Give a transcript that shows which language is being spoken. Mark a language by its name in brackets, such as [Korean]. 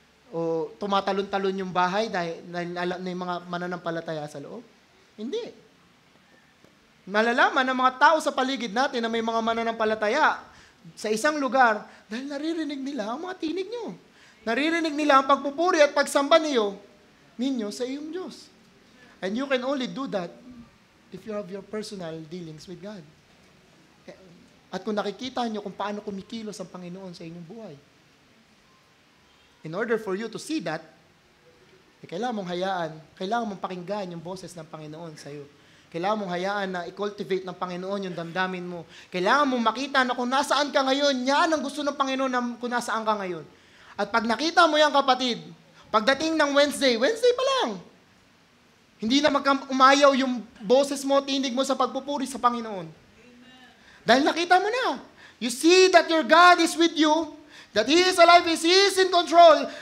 [Filipino] O tumatalon-talon yung bahay dahil alam na yung mga mananampalataya sa loob? Hindi. Malalaman ng mga tao sa paligid natin na may mga mananampalataya sa isang lugar dahil naririnig nila ang mga tinig nyo. Naririnig nila ang pagpupuri at pagsamba ninyo sa iyong Diyos. [English] And you can only do that if you have your personal dealings with God. [Filipino] At kung nakikita nyo kung paano kumikilos ang Panginoon sa inyong buhay. [English] In order for you to see that, [Filipino] kailangan mong pakinggan yung boses ng Panginoon sa iyo. Kailangan mong hayaan na i-cultivate ng Panginoon yung damdamin mo. Kailangan mong makita na kung nasaan ka ngayon, yan ang gusto ng Panginoon na kung nasaan ka ngayon. At pag nakita mo yan, kapatid, pagdating ng Wednesday pa lang, hindi na umayaw yung boses mo, tinig mo sa pagpupuri sa Panginoon. Dahil nakita mo na. [English] You see that your God is with you, that He is alive, He is in control.